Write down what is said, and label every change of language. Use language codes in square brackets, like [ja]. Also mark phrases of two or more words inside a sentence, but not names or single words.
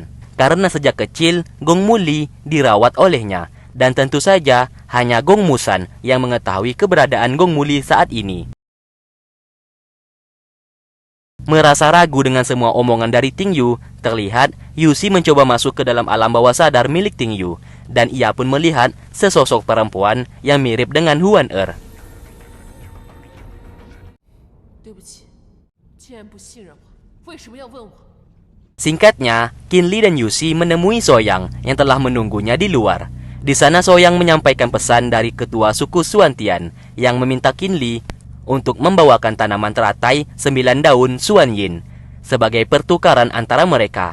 [id] Karena sejak kecil, Gong Muli dirawat olehnya, dan tentu saja hanya Gong Musan yang mengetahui keberadaan Gong Muli saat ini. Merasa ragu dengan semua omongan dari Ting Yu, terlihat Yushi mencoba masuk ke dalam alam bawah sadar milik Ting Yu, dan ia pun melihat sesosok perempuan yang mirip dengan Huan Er. [zh] 对不起，既然不信任我，为什么要问我？ [id] Singkatnya, Qinli dan Yushi menemui Soyang yang telah menunggunya di luar. Di sana Soyang menyampaikan pesan dari ketua suku Xuantian yang meminta Qinli untuk membawakan tanaman teratai 9 daun Xuan Yin sebagai pertukaran antara mereka.